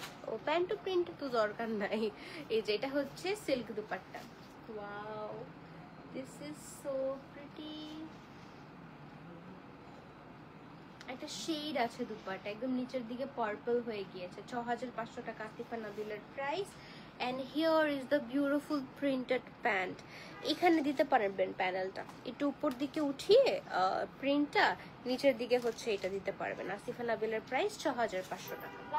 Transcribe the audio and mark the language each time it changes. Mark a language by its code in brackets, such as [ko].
[bn] ও pant print তো দরকার নাই। এই যে এটা হচ্ছে silk dupatta, [en] Wow this is so pretty. [bn] একটা শেড আছে দুপাট্টা, একদম নিচের দিকে পার্পল হয়ে গিয়েছে। 6500 টাকা Asifa নাবিলের price. [en] and here is the beautiful printed pant। [bn] এখানে দিতে পারবেন প্যানেলটা একটু উপর দিকে উঠিয়ে, প্রিন্টটা নিচের দিকে হচ্ছে এটা দিতে পারবেন। আসিফা নাবিলের প্রাইস 6500 টাকা।